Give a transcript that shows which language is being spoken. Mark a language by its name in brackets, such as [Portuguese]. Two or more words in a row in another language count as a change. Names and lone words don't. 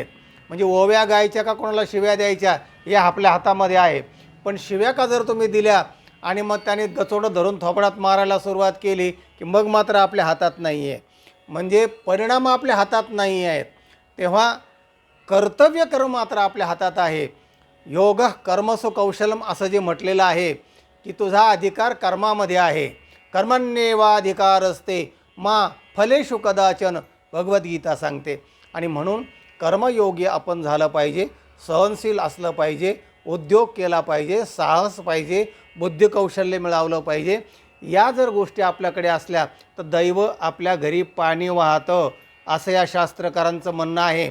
[Marathi] म्हणजे ओव्या गायच्या का कोणाला शिव्या द्यायच्या हे आपल्या हातामध्ये आहे. पण शिव्या का जर तुम्ही दिल्या आणि मग त्याने गचोडं धरून थोपडात मारायला सुरुवात केली की मग मात्र आपल्या हातात नाही आहे. म्हणजे परिणाम आपल्या हातात नाही आहेत. तेव्हा कर्तव्य कर्म मात्र आपल्या हातात आहे. [Sanskrit] योग कर्मसु कौशलम [Marathi] असं जे म्हटलेलं आहे की तुझा अधिकार कर्मामध्ये आहे. [Sanskrit] कर्मण्येवाधिकारस्ते मा फलेषु कदाचन [Marathi] भगवद्गीता सांगते. आणि म्हणून कर्मयोगी आपण झालं पाहिजे, सहनशील असलं पाहिजे, उद्योग केला पाहिजे, साहस पाहिजे, बुद्धिकौशल्य मिळवलं पाहिजे. या जर गोष्टी आपल्याकडे असल्या तर दैव आपल्या घरी पाणी वाहतं असं या शास्त्रकारांचं म्हणणं आहे.